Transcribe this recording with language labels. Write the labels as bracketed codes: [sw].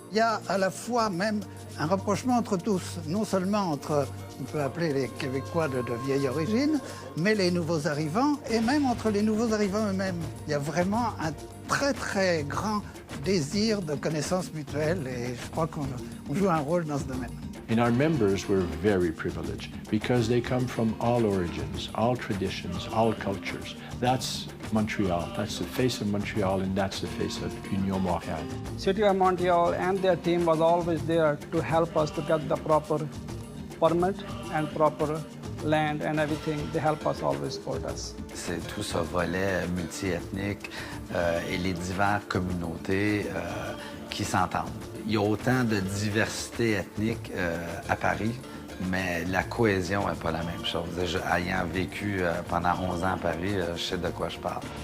[fr] Il y a à la fois même un rapprochement entre tous, non seulement entre, on peut appeler les Québécois de vieille origine, mais les nouveaux arrivants, et même entre les nouveaux arrivants eux-mêmes. Il y a vraiment un très grand désir de connaissance mutuelle, et je crois qu'on joue un rôle dans ce domaine. [en] And our members were very privileged because they come from all origins, all traditions, all cultures. That's Montreal. That's the face of Montreal, and that's the face of Union Montréal. City of Montreal and their team was always there to help us to get the proper permit and proper land and everything. They help us, always support us. [fr] C'est tout ce volet multiethnique et les diverses communautés qui s'entendent. Il y a autant de diversité ethnique à Paris, mais la cohésion n'est pas la même chose. Ayant vécu pendant 11 ans à Paris, je sais de quoi je parle.